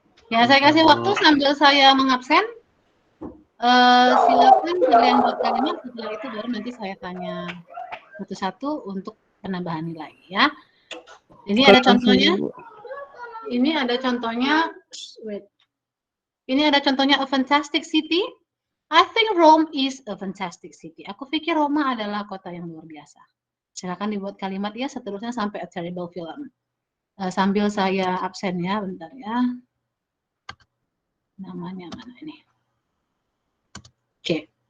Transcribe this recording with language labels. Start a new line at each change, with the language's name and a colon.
Indonesian: Ya, saya kasih waktu sambil saya mengabsen. Silakan kalian buat kalimat, setelah itu baru nanti saya tanya satu-satu untuk penambahan nilai ya. Ini ada contohnya. Ini ada contohnya.
English: Wait.
Indonesian: Ini ada contohnya,
English: a fantastic city. I think Rome is a fantastic city.
Indonesian: Aku pikir Roma adalah kota yang luar biasa. Silakan dibuat kalimat ya, seterusnya sampai
English: a terrible film.
Indonesian: Sambil saya absen ya, bentar ya. Namanya mana ini? Oke.